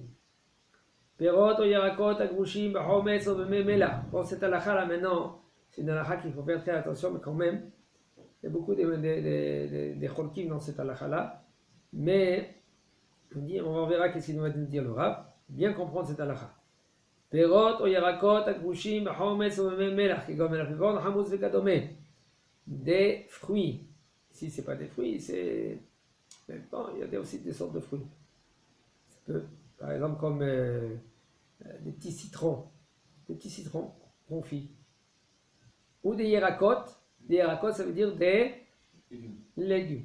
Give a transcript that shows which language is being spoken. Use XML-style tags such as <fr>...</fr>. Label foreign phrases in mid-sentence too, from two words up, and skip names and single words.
<he>פירות, וירקות, וקרושים, בחומץ, ובמלח.</he> <fr>Bon, cette halakha là maintenant, c'est une halakha qu'il faut faire très attention, mais quand même, il y a beaucoup des cholkim dans cette halakha là. Mais on verra qu'est-ce qu'il va nous dire le Rav. Bien comprendre cette halakha.</fr> <he>פירות, וירקות, קרושים, חומץ, מלח, כגון מלח, חמוץ וקדומה.</he> <fr>Des fruits. Ici, c'est pas des fruits, c'est. Bon, il y a aussi des sortes de fruits. Ça peut, par exemple, comme des petits citrons. Des petits citrons confits. Ou des yerakot. Des yerakot, ça veut dire des légumes.</fr>